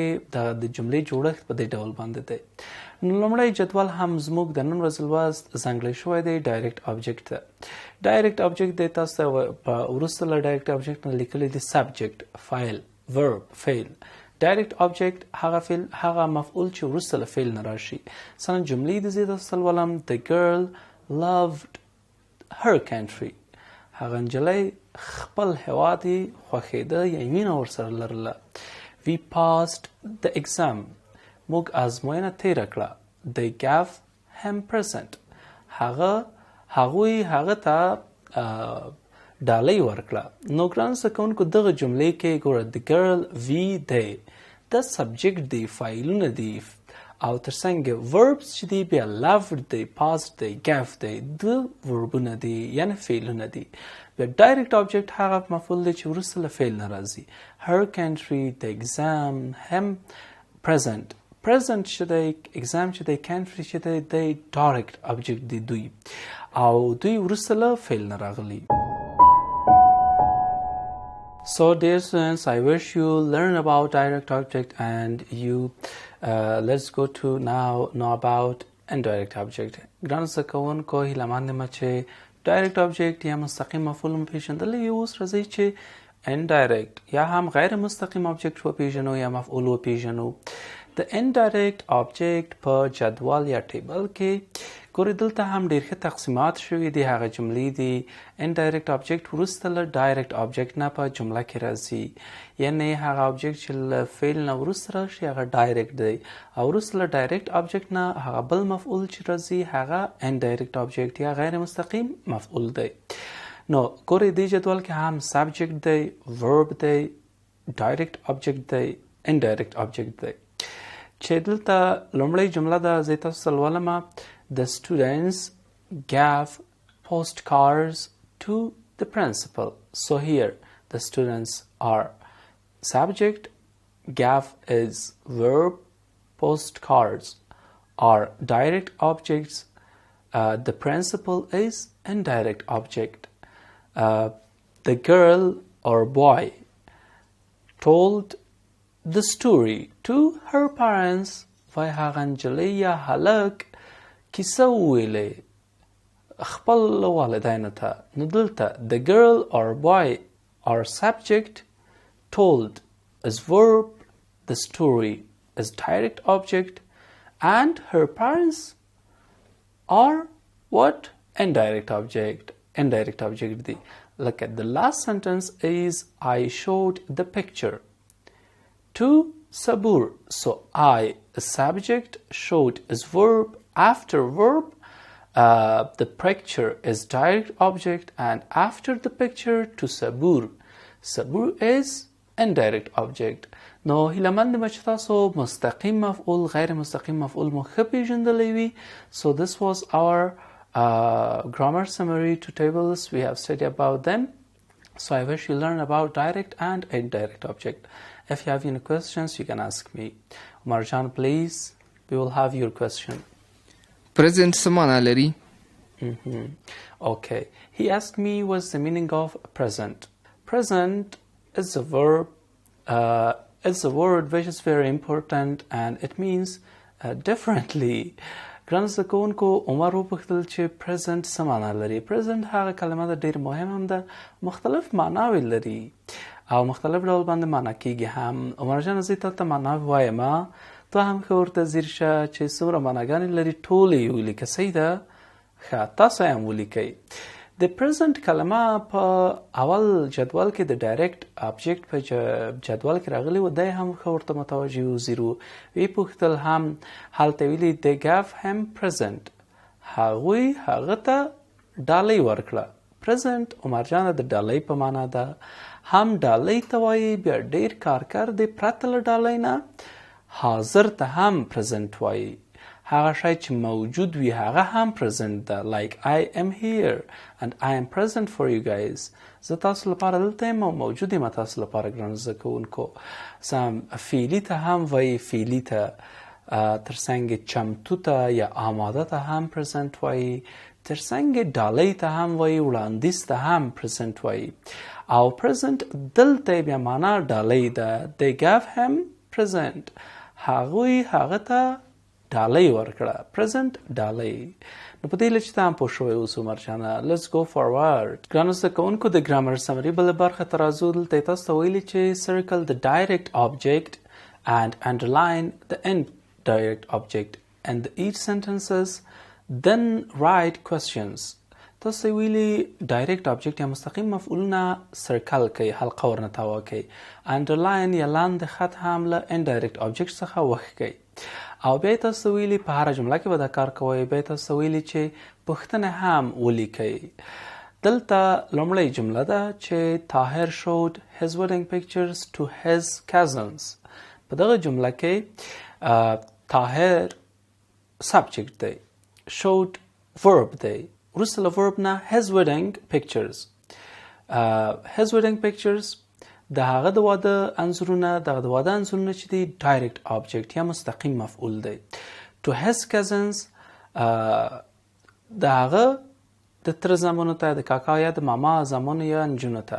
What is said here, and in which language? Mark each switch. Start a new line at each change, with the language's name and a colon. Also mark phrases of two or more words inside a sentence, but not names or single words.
Pashto: د جملې جوړښت په دې ډول باندې دی. نو لومړی جدول هم زموږ د نن ورځې لوست ځانګړی شوی دی
English: direct object
Pashto: ته.
English: direct object
Pashto: دی، تاسو ته په وروسته له
English: direct object
Pashto: نه لیکلی دی سبجکټ، فاعل، ورب، فعل.
English: direct object
Pashto: هغه مفعول چې وروسته له فعل نه راشي. مثلا جملې د زیات اصل ولم
English: the girl loved her country.
Pashto: هغه نجلۍ خپل هیواد یې خوښېده یا مینه ورسره لرله.
English: we passed the exam.
Pashto: موږ ازموینه تیره کړه.
English: they gave him present.
Pashto: هغوی هغه ته ډالۍ ورکړه. نو ګرانو زده کوونکو دغه جملې کې ګوره
English: the girl we they
Pashto: د سبجیکټ دی فایلونه دي او ترڅنګ verbs چې دی بیا loved دی past دی gave دی د وربونه دي یعنی فعلونه دي. بیا ډایرکټ آبجیکټ هغه مفعول دی چې وروسته له فعل نه راځي.
English: her country the exam him present
Pashto: چې دی exam چې دی country چې دی
English: direct object
Pashto: دی دوی او دوی وروسته له فعل نه راغلي.
English: So dear students, I wish you learn about direct object and you let's go to now know about indirect object.
Pashto: ګرانو زده کوونکو هیله مند یم چې
English: direct object
Pashto: یا مستقیم مفعول مو پیژندلی یو. اوس راځئ چې indirect یا هم غیر مستقیم object وپیژنو یا مفعول وپیژنو. د
English: indirect object
Pashto: په جدول یا ټیبل کې ګورئ دلته هم ډېر ښه تقسیمات شوي دي. هغه جملې دي
English: indirect object
Pashto: وروسته له
English: direct object
Pashto: نه په جمله کې راځي. یعنې هغه object چې له فعل نه وروسته راشي هغه direct دی او وروسته له
English: direct object
Pashto: نه هغه بل مفعول چې راځي هغه
English: indirect object
Pashto: یا غیر مستقیم مفعول دی. نو ګورئ دې جدول کې هم subject دی، verb دی،
English: direct object
Pashto: دی،
English: indirect object
Pashto: دی. چې دلته لومړی جمله ده زه تاسو ته لولمه.
English: The students gave postcards to the principal. So here the students are subject, gave is verb, postcards are direct objects, the principal is indirect object. The girl or boy told the story to her parents.
Pashto: وای هغه نجلۍ یا هلک کیسه وویلې خپل والدینو ته. نو دلته
English: the girl or boy are subject, told is verb, the story is direct object, and her parents are what? Indirect object. Indirect object دی. Look at the last sentence is I showed the picture to Sabur. So I is subject, showed is verb, after verb the picture is direct object, and after the picture to Sabur. Sabur is indirect object.
Pashto: نو هیله مند یم چې تاسو مستقیم مفعول غیر مستقیم مفعول مو ښه پیژندلی وي.
English: So this was our grammar summary to tables. We have studied about them. So I wish you learn about direct and indirect object. If you have any questions, you can ask me. Marjan, please, we will have your question.
Pashto: Present څه معنا لري؟
English: Okay. He asked me what's the meaning of present. Present is a verb. It's a word which is very important and it means differently.
Pashto: ګرانو زده کوونکو عمر وپوښتل چې present څه معنا لري. present هغه کلمه ده ډېر مهم هم ده، مختلف معناوې لري او مختلف ډول باندې معنا کیږي هم. عمر جان زه تا ته معنا وایم ته هم ښه ورته ځیر شه چې څومره معناګانې لري ټولې یې ولیکه. صحیح ده؟ ښه تاسو یې هم ولیکئ. د present کلمه په اول جدول کې د
English: direct object
Pashto: په جدول کې راغلی و. دی هم ښه ورته متوجه و زیرو. ویې پوښتل هم هلته ویلي
English: they gave him present.
Pashto: هغوی هغه ته ډالۍ ورکړه. present عمر جانه د ډالۍ په معنا ده. هم ډالۍ ته وایي بیا ډېر کارکر دی پرته له ډالۍ نه. حاضر ته هم present وایي. هغه شی چې موجود وي هغه هم present ده.
English: like I am here and I am present for you guys.
Pashto: زه تاسو لپاره دلته یم او موجود یم تاسو لپاره ګرانو زده کوونکو. سم فعلي ته هم وایي فعلي ته. ترڅنګ چمتو ته یا آماده ته هم present وایي. ترڅنګ ډالۍ ته هم وایي وړاندیز ته هم present وایي. او present دلته بیا معنا ډالۍ ده.
English: they gave him present.
Pashto: هغوی هغه ته ډالۍ ورکړه. present ډالۍ. نو په دې لچ ته هم پوه شوی اوس عمر جانه.
English: let's go forward.
Pashto: ګرانو زده کوونکو د ګرامر سمري بله برخه ته راځو. دلته یې تاسو ته ویلي چې
English: circle the direct object and underline the indirect object in each sentences. Then write questions.
Pashto: تاسو ویلي
English: direct object
Pashto: یا مستقیم مفعولونه سرکل کوي، حلقه ورنه تاوه کوي. underline یا لاندې خط هم له
English: indirect object
Pashto: څخه وښکئ. او بیا تاسو ویلي په هره جمله کې به دا کار کوئ. بیا تاسو ویلي چې پوښتنه هم ولیکئ. دلته لومړۍ جمله ده چې
English: طاهر showed his wedding pictures to his cousins.
Pashto: په دغه جمله کې طاهر subject دی،
English: showed verb
Pashto: دی، وروسته له verb نه
English: his wedding pictures. his wedding pictures
Pashto: د هغه د واده انځورونه، دغه د واده انځورونه چې دی
English: direct object
Pashto: یا مستقیم مفعول دی.
English: to his cousins
Pashto: د هغه د تر زامنو ته، د کاکا یا د ماما زامنو یا نجونو ته.